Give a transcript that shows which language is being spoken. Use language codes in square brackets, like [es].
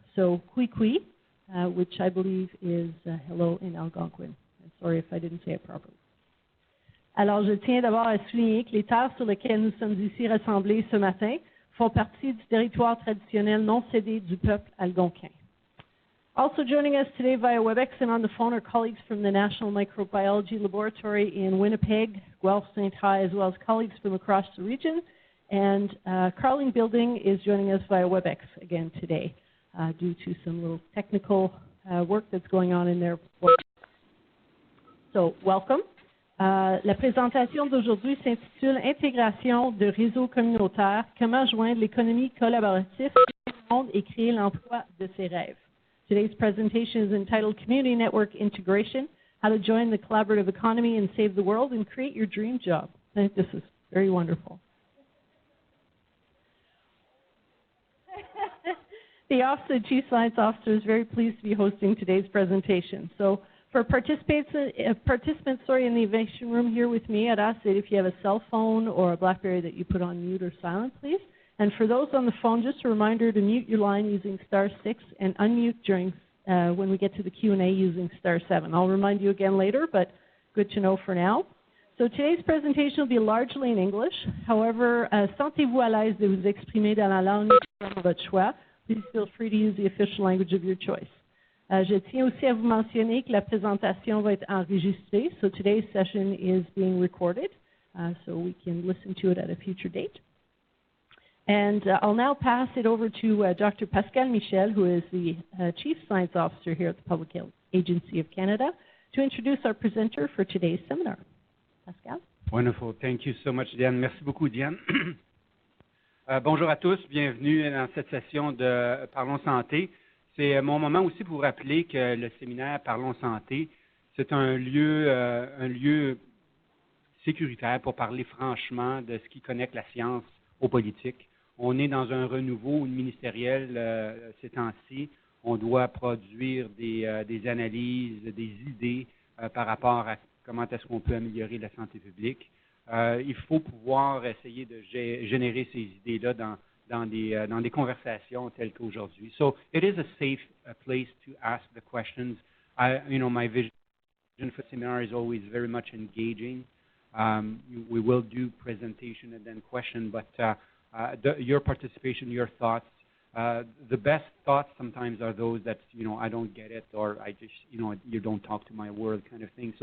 [en] So, kui, which I believe is hello in Algonquin. I'm sorry if I didn't say it properly. [fr] Alors, je tiens d'abord à souligner que les terres sur lesquelles nous sommes ici rassemblés ce matin font partie du territoire traditionnel non cédé du peuple algonquin. [en] Also joining us today via WebEx and on the phone are colleagues from the National Microbiology Laboratory in Winnipeg, Guelph, St. High, as well as colleagues from across the region. And Carling Building is joining us via WebEx again today due to some little technical work that's going on in their work. So, welcome. [fr] La présentation d'aujourd'hui s'intitule Intégration de réseaux communautaires, comment joindre l'économie collaborative du monde et créer l'emploi de ses rêves. [en] Today's presentation is entitled Community Network Integration, How to Join the Collaborative Economy and Save the World and Create Your Dream Job. I think this is very wonderful. The Office of Chief Science Officer is very pleased to be hosting today's presentation. So for participants in the innovation room here with me, I'd ask that if you have a cell phone or a BlackBerry that you put on mute or silent, please. And for those on the phone, just a reminder to mute your line using *6 and unmute during when we get to the Q&A using *7. I'll remind you again later, but good to know for now. So today's presentation will be largely in English. However, [fr] sentez-vous à l'aise de vous exprimer dans la langue de votre choix. [en] Please feel free to use the official language of your choice. [fr] Je tiens aussi à vous mentionner que la présentation va être enregistrée. [en] So today's session is being recorded, so we can listen to it at a future date. And I'll now pass it over to Dr. Pascal Michel, who is the Chief Science Officer here at the Public Health Agency of Canada, to introduce our presenter for today's seminar. Pascal? Wonderful. Thank you so much, Diane. [fr] Merci beaucoup, Diane. Bonjour à tous. Bienvenue dans cette session de Parlons Santé. C'est mon moment aussi pour vous rappeler que le séminaire Parlons Santé, c'est un lieu sécuritaire pour parler franchement de ce qui connecte la science aux politiques. On est dans un renouveau ministériel ces temps-ci. On doit produire des analyses, des idées par rapport à comment est-ce qu'on peut améliorer la santé publique. Il faut pouvoir essayer de générer ces idées-là dans des conversations telles qu'aujourd'hui. [en] So it is a safe place to ask the questions. My vision for the seminar is always very much engaging. We will do presentation and then question, but your participation, your thoughts, the best thoughts sometimes are those that, I don't get it, or I just, you don't talk to my world kind of thing.